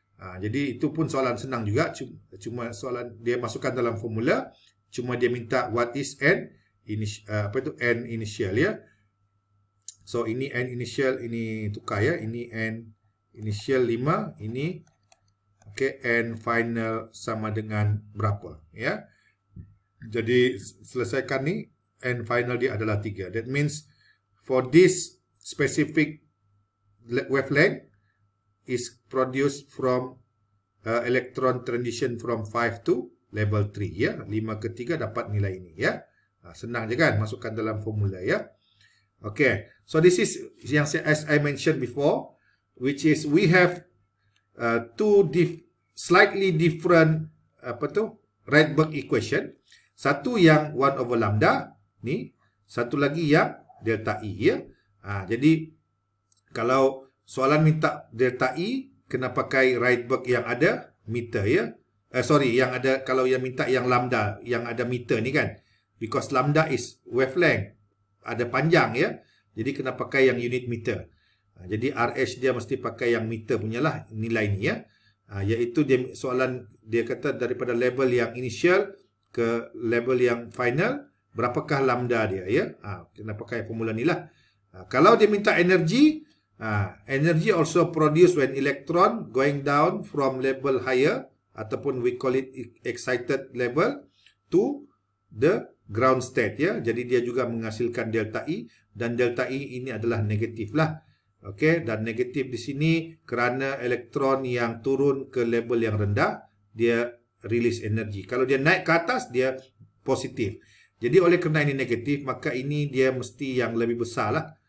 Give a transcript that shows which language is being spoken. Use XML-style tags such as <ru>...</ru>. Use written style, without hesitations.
<ms>Jadi itu pun soalan senang juga, cuma soalan dia masukkan dalam formula, cuma dia minta</ms> <en>what is N N initial</en> <ms>ya. So ini N initial, ini tukar ya, ini N initial 5, ini N final sama dengan berapa ya. Jadi selesaikan ni, N final dia adalah 3.</ms> <en>That means for this specific wavelength is produced from electron transition from 5 to level 3</en> <ms>ya. 5 ke 3 dapat nilai ini ya. Senang je kan, masukkan dalam formula ya.</ms> <en>Okay, so this is</en> <ms>yang</ms> <en>as I mentioned before, which is we have two slightly different Rydberg equation.</en> <ms>Satu yang 1 over lambda ni, satu lagi yang delta E ya. Jadi kalau soalan minta delta E, kena pakai Rydberg yang ada meter ya. Yang ada, kalau yang minta yang lambda yang ada meter ni kan,</ms> <en>because lambda is wavelength,</en> <ms>ada panjang ya. Jadi kena pakai yang unit meter. Jadi RH dia mesti pakai yang meter punyalah nilai ni ya. Iaitu dia soalan dia kata daripada level yang initial ke level yang final, berapakah lambda dia ya. Kena pakai formula ni lah. Kalau dia minta</ms> <en>energy, energy also produced when electron going down from level higher,</en> <ms>ataupun</ms> <en>we call it excited level, to the ground state</en> <ms>ya. Jadi dia juga menghasilkan delta E, dan delta E ini adalah negatif lah. Okey, dan negatif di sini kerana elektron yang turun ke level yang rendah, dia release energi. Kalau dia naik ke atas, dia positif. Jadi oleh kerana ini negatif, maka ini dia mesti yang lebih besar lah.</ms>